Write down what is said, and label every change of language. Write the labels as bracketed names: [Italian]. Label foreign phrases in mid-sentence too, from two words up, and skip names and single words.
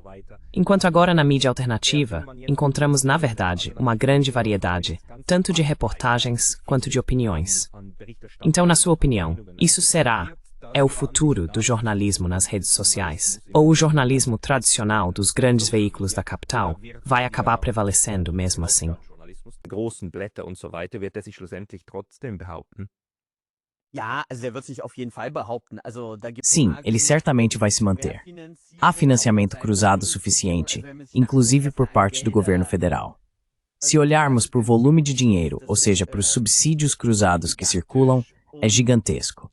[Portuguese] Enquanto agora na mídia alternativa, encontramos, na verdade, uma grande variedade, tanto de reportagens quanto de opiniões. Então, na sua opinião, isso é o futuro do jornalismo nas redes sociais? Ou o jornalismo tradicional dos grandes veículos da capital vai acabar prevalecendo mesmo assim? [German] Großen Blätter und so weiter, wird er sich schlussendlich trotzdem behaupten? [Portuguese] Sim, ele certamente vai se manter. Há financiamento cruzado suficiente, inclusive por parte do governo federal. Se olharmos por volume de dinheiro, ou seja, por subsídios cruzados que circulam, é gigantesco.